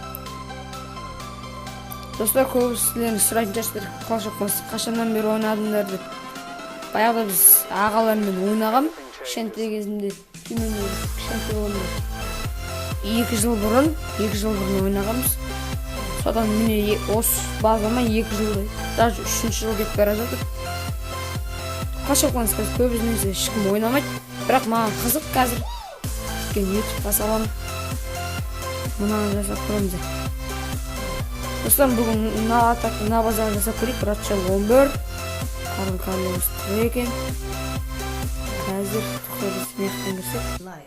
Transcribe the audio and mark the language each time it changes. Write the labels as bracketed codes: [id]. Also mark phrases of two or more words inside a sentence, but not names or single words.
[kk] Достар, көбісілерін сұрайтын жастар Clash of Clans қашаннан бері ойнадыңдар деп. Баяғыда біз ағалармен ойнағам. Кішкентай кезімде кішкентай болғанда 2 жыл бұрын ойнағанбыз. Содан міне осы базама 2 жылдай, даже 3-ші жыл кетіп бара жатыр. Clash of Clans көбісінен ешкім ойнамайды, бірақ маған қызық қазір. YouTube-қа саламын. Мынаны жасап көреміз. Достар, бүгін мына базаға жасап көрейік. Ратшал 11, Карлос екен. Қазір тұқырды смехтен көрсек.